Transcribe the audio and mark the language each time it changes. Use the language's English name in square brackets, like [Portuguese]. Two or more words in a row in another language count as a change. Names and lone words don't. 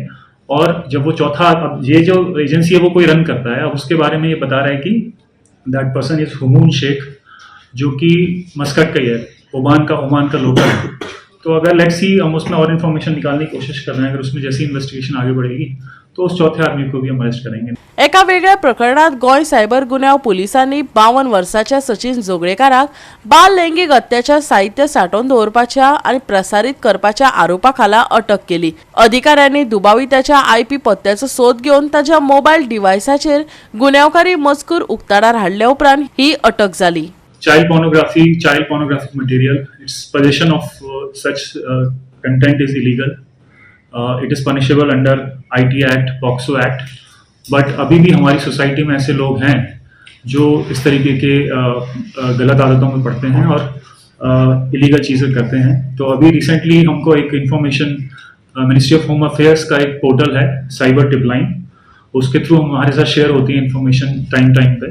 [Hindi] और जब वो चौथा, अब ये जो एजेंसी है वो कोई रन करता है, अब उसके बारे में ये बता रहा है कि [English] that person is [Hindi] हुमून शेख, जो कि मस्कट का ही है, ओमान का लोकल है. तो अगर [English] let's see, [Hindi] हम उसमें और इन्फॉर्मेशन निकालने की कोशिश कर रहे हैं. अगर उसमें जैसी इन्वेस्टिगेशन आगे बढ़ेगी तो उस चौथे आदमी को भी हम अरेस्ट करेंगे. [Konkani] एका वेगळ्या प्रकरणात गोय सायबर गुन्यांव पोलिसांनी 52 वर्षाच्या सचिन जोगळेकाराक बाल लैंगिक अत्याचार साहित्य साठवून दवरपाच्या आणि प्रसारित करपाच्या आरोपाखाला अटक केली. अधिकाऱ्यांनी दुबाविताच्या IP पत्त्याचो सोद घेवन ताच्या मोबाईल डिव्हायसाचेर गुन्यांवकारी मजकूर उक्ताडार हाडल्या उपरांत ही अटक जाली. [English] Child pornographic material, its possession of such content is illegal. It is punishable under IT Act, POCSO Act. [Hindi] बट अभी भी हमारी सोसाइटी में ऐसे लोग हैं जो इस तरीके के गलत आदतों में पड़ते हैं और इलीगल चीज़ें करते हैं. तो अभी रिसेंटली हमको एक इन्फॉर्मेशन, मिनिस्ट्री ऑफ होम अफेयर्स का एक पोर्टल है साइबर टिप लाइन, उसके थ्रू हमारे साथ शेयर होती है इन्फॉर्मेशन टाइम पे.